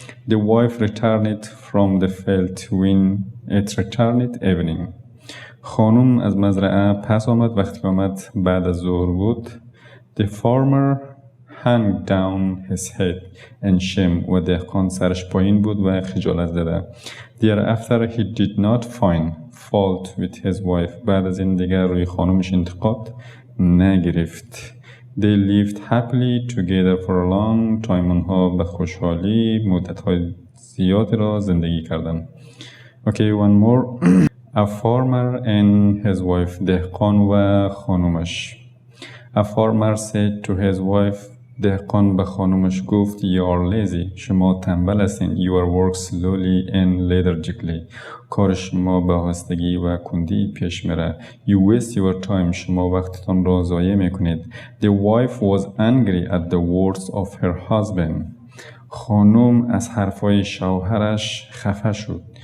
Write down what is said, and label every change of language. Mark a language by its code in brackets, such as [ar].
[en] the wife returned from the field when it returned evening [fa] خانم از مزرعه پس آمد وقتی آمد بعد از ظهر بود. [en] the farmer hung down his head in shame [fa] و دهقان سرش پایین بود و خجالت زده. [en] thereafter he did not find fault with his wife [fa] بعد از این دیگر روی خانمش انتقاد نگرفت. [en] they lived happily together for a long time [fa] آنها به خوشحالی مدت‌های زیادی را زندگی کردند. [en] okay one more a farmer and his wife [fa] دهقان و خانومش. [en] a farmer said to his wife [fa] دهقان به خانومش گفت [en] you are lazy [fa] شما تنبل هستین. [en] you work slowly and lethargically [fa] کار شما به آهستگی و کندی پیش میره. [en] you waste your time [fa] شما وقتتان را ضایع میکنید. [en] the wife was angry at the words of her husband [fa] خانم از حرفای شوهرش خفه شد.